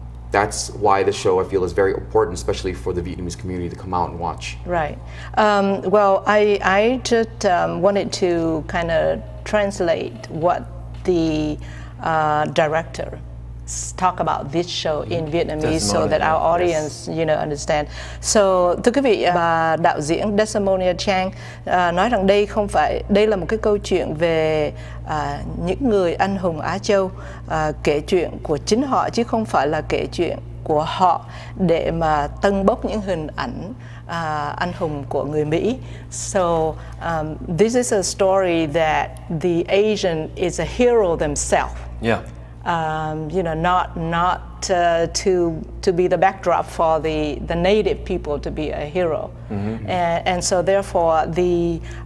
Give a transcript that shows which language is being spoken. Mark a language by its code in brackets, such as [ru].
[en] that's why the show, I feel, is very important, especially for the Vietnamese community to come out and watch. Right. Well, I just wanted to kind of translate what the director talk about this show in Vietnamese so that our audience, understand. [vi] So, thưa quý vị, bà đạo diễn Desimonia Chang nói rằng đây là một cái câu chuyện về những người anh hùng Á Châu, kể chuyện của chính họ chứ không phải là kể chuyện của họ để mà tâng bốc những hình ảnh anh hùng của người Mỹ. [en] So this is a story that the Asian is a hero themselves. Yeah. Not to be the backdrop for the native people to be a hero, and so therefore the